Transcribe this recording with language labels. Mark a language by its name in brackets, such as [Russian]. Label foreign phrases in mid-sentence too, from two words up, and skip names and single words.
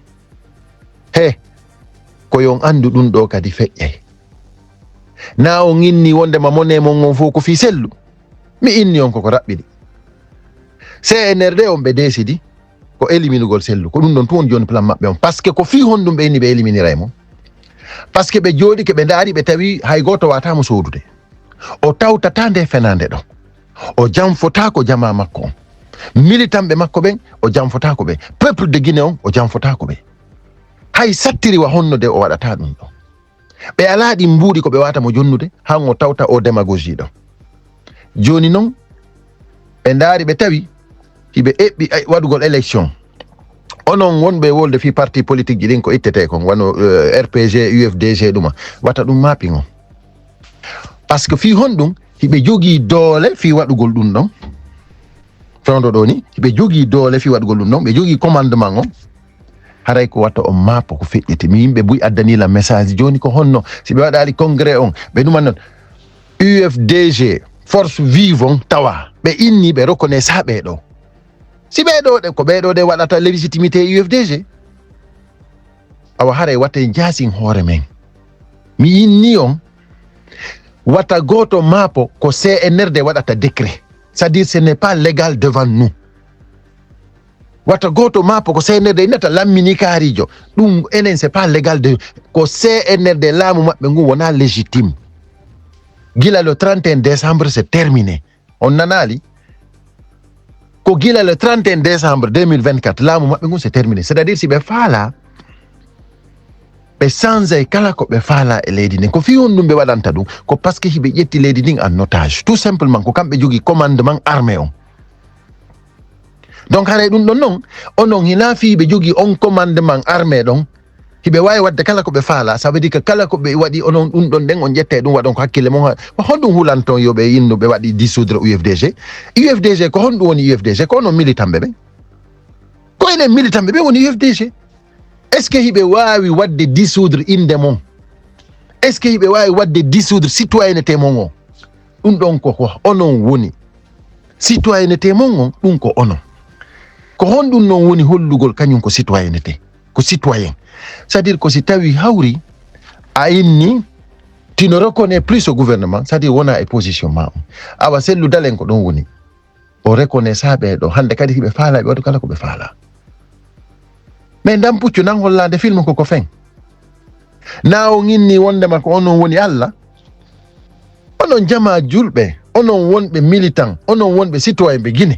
[Fula] He ko yon andu ɗum ɗo kadi feƴƴay. Na on inni wondema mone mon on fof ko fi Cellou. Mi inni on koko raɓɓiɗi. CNRD on ɓe décidi ko éliminugol Cellou, ko ɗum ɗon tu won joni plan maɓɓe on. Parce que ko fi honɗum ɓe inni ɓe éliminiray mo. Parce que ɓe jooɗi ke ɓe ndaari ɓe tawi hay goto watamo sodude. O tawtata nde fenande ɗon. O janfota ko jama makko on. Militanɓe makko ɓen o janfotako ɓe. [French] Peuple de Guinée [Fula] on o janfotako ɓe. Hay sattiriwa honno de o waɗata ɗum ɗon. Ɓe ala ɗi mbuuɗi ko ɓe wata mo jonnude han o tawta o démagogie ɗon. Joni noon ɓe ndaari ɓe tawi hiɓe eɓɓi waɗugol élection. Onon wonɓe wolde fi [French] parti politique [Fula] ji ɗin ko ittete kon wano RPG, UFDG ɗuma wata ɗum mapping on. Parce que fi honɗum hiɓe jogii doole fi waɗugol ɗum ɗon. Fewndo ɗo ni hiɓe jogii doole fi waɗugol ɗum ɗon, ɓe jogii commandement on. Haray ko watta on mappo ko feƴƴiti. Mi yimɓe buy addanila message joni ko honno si ɓe waɗali congrès on ɓe ɗuman non UFDG [French] force vive [Fula] on tawa ɓe inni ɓe reconnaisse ha ɓeɗo. Si ɓeɗo ɗe ko ɓeɗo de waɗata légitimité UFDG. Awa haray watta jasin hoore men. Mi inni on wata goto mappo ko CNRD waɗata décret. [French] C'est-à-dire ce n'est pas légal devant nous. [Fula] Wata goto mappo ko CNRD inata lammini kaarijo ɗum enen [French] c'est pas légal de [Fula] ko CNRD laamu maɓɓe ngu wona légitime. Gila [French] le 31 décembre c'est terminé. [Fula] On nanali ko gila [French] le 31 décembre 2024 [Fula] laamu maɓɓe ngu [French] c'est terminé. C'est-à-dire [Fula] si ɓe faala ɓe sanzay kala ko ɓe faala e leydi ndin. Ko fi on ɗum ɓe waɗanta ɗum ko [French] par ce que [Fula] hiɓe ƴetti leydi ndin [French] en otage. Tout simplement [Fula] ko kamɓe jogui [French] commandement armé [Fula] on. Donc haray ɗum ɗon noon onon hina fi ɓe jogui on [French] commandement armé [Fula] ɗon hiɓe wawi wadde kala ko ɓe faala. [French] Ça veut dire que [Fula] kala ko ɓe waɗi onon ɗum ɗon nden on ƴette ɗum waɗon ko hakkille mon. Honɗum hulanton yoɓe yinno ɓe waɗi dissoudre UFDG. UFDG ko honɗum woni UFDG ko onon militanɓe ɓen. Ko enen militanɓe ɓe woni UFDG. [French] Est-ce que [Fula] hiɓe wawi wadde dissoudre inde mon? [French] Est-ce que [Fula] hiɓe wawi wadde dissoudre citoyenneté mon o? Ɗum ɗon ko onon woni. Citoyenneté mon on ɗum ko onon. Ko honɗum non woni hollugol kañum ko citoyenneté, ko citoyen. [French] C'est-à-dire que [Fula] si tawi hawri a inni [French] tu ne reconnais plus ce gouvernement, c'est-à-dire [Fula] wona e position ma on. Awa Cellou Dalein ko ɗon woni. O reconnaît sa ɓeɗo hande kadi hiɓe faala ɓe waɗu kala ko ɓe faala. Mais ndam puccu nan hollande film koko fen. Na on inni wondema ko onon woni Allah. Onon jama julɓe, onon wonɓe militant, onon wonɓe citoyen ɓe Guinée.